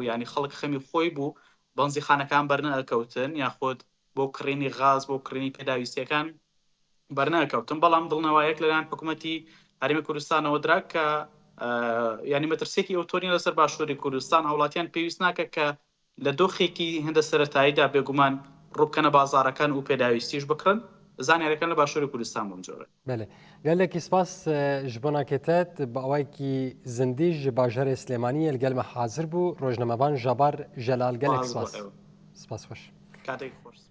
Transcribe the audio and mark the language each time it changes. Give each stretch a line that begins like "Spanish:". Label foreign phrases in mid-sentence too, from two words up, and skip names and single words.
Central Kurdish: ینی خەڵک خەمی خۆی بوو بەنزی خانەکان بەرنەکەوتن یاخود بۆ کڕینی غاز بۆ کڕینی پێداویستیەکان بەرنەکەوتن بەڵام دڵنەوەیەک لەلایەن حکوومەتی هەرێمی کوردستانەوە درا کە ینی مەترسێکی ئەوتۆنی لەسەر باشووری کوردستان هاوڵاتیان پێویست ناکە کە لە دۆخێکی هەندە سەرەتاییدا بێگومان ڕووبکەنە بازارەکان و پێداویستیش بکڕن زانیارەکان لە باشووری کوردستان بۆم جۆرە
Kurdish: بەێ گەلێکی سپاس ji bo nakêtet bi awayekî zindî ji bajarê Slêmaniyê li gel me hazir bû rojnamevan Jabar Jelal gelek spas. Spas xweş.